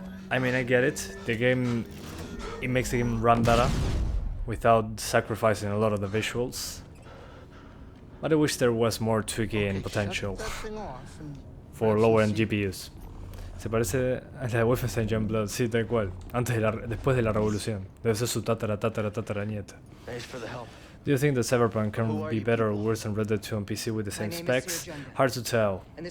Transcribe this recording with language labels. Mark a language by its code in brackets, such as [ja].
[en] I mean, I get it. The game, it makes the game run better without sacrificing a lot of the visuals. But I wish there was more tweaking potential for lower-end GPUs. [es] Se parece a la de Wolfenstein Youngblood, sí, tal cual. Después de la revolución. Debe ser su tatara nieta. [en] Do you think that Cyberpunk can be better or worse than Red Dead 2 on PC with the same specs? Hard to tell.